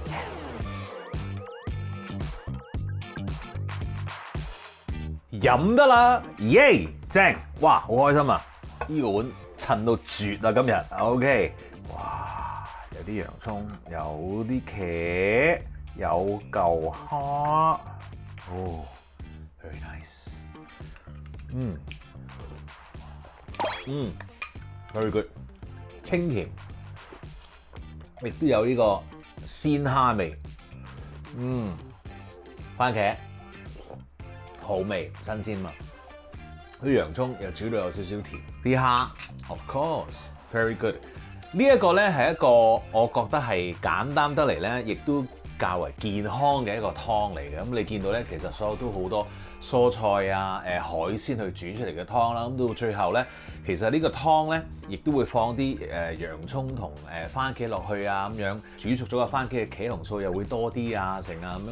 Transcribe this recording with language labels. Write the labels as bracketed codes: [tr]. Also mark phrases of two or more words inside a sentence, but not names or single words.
[yue] 飲得啦，耶！正，哇，好開心啊！呢個碗襯到絕啊，今日 OK。哇，有啲洋葱，有啲茄，有嚿蝦，哦 ， [en] very nice。very good， [yue] 清甜。亦都有呢個鮮蝦味，番茄好味，新鮮嘛。啲洋葱又煮到有少少甜，啲蝦 [en] of course very good。 [yue] 呢一個咧係一個我覺得係簡單得嚟咧，亦都較為健康嘅一個湯嚟嘅。咁你見到咧，其實所有都好多蔬菜啊、海鮮去煮出嚟嘅湯啦。咁到最後咧，其實呢個湯咧，亦都會放啲洋葱同番茄落去啊，咁樣煮熟咗嘅番茄嘅茄紅素又會多啲啊，成啊咁樣。